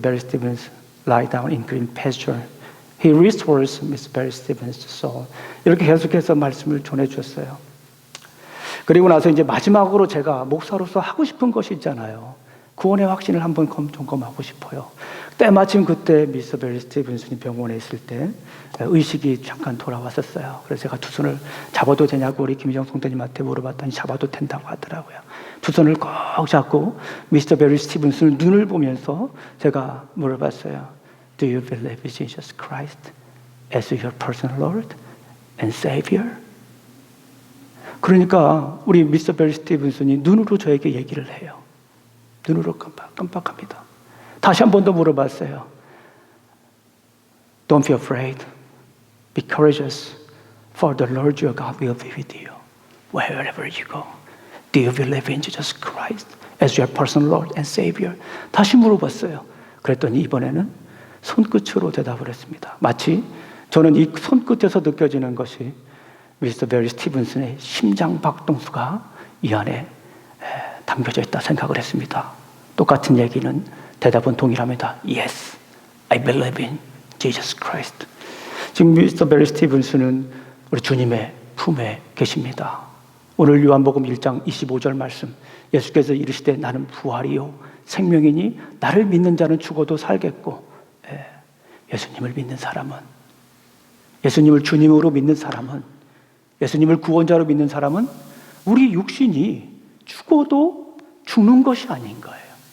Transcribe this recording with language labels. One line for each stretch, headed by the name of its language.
English: Barry Stevens lie down in green pasture. He restores Mr. Barry Stevens' soul.
Korean: 이렇게 계속해서 말씀을 전해주었어요. 그리고 나서 이제 마지막으로 제가 목사로서 하고 싶은 것이 있잖아요. 구원의 확신을 한번 점검하고 싶어요. 때마침 그때 미스터 베리 스티븐슨이 병원에 있을 때 의식이 잠깐 돌아왔었어요. 그래서 제가 두 손을 잡아도 되냐고 우리 김희정 성도님한테 물어봤더니 잡아도 된다고 하더라고요. 두 손을 꼭 잡고 미스터 베리 스티븐슨을 눈을 보면서 제가 물어봤어요.
English: Do you believe in Jesus Christ as your personal Lord and Savior?
Korean: 그러니까 우리 미스터 베리 스티븐슨이 눈으로 저에게 얘기를 해요. 눈으로 깜빡합니다. 다시 한 번 더 물어봤어요.
English: Don't be afraid. Be courageous. For the Lord your God will be with you wherever you go. Do you believe in Jesus Christ as your personal Lord and Savior?
Korean: 다시 물어봤어요. 그랬더니 이번에는 손끝으로 대답을 했습니다. 마치 저는 이 손끝에서 느껴지는 것이 미스터 베리 스티븐슨의 심장 박동수가 이 안에 담겨져 있다 생각을 했습니다. 똑같은 얘기는 대답은 동일합니다.
English: Yes, I believe in Jesus Christ.
Korean: 지금 미스터 베리 스티븐슨은 우리 주님의 품에 계십니다. 오늘 요한복음 1장 25절 말씀, 예수께서 이르시되 나는 부활이요 생명이니 나를 믿는 자는 죽어도 살겠고, 예수님을 믿는 사람은, 예수님을 주님으로 믿는 사람은, 예수님을 구원자로 믿는 사람은 우리 육신이 죽어도 죽는 것이 아닌 거예요.